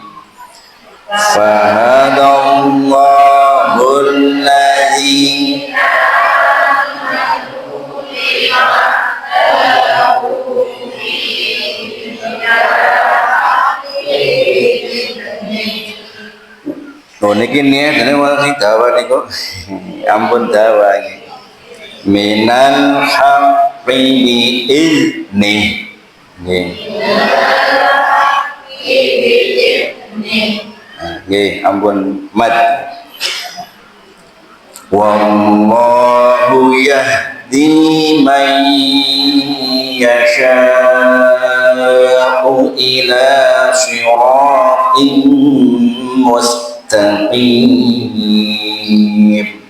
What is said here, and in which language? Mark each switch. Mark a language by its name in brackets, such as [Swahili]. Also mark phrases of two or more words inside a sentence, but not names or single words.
[Arabic] فهدى الله الذين آمنوا لما اختلفوا فيه من الحق [Javanese] niki niat dene wong dawa niku ampun dawa iki [Arabic] من الحق بإذن [Javanese] nggih nggih ampun mad [Arabic] والله يهدي من يشاء إلى صراط مستقيم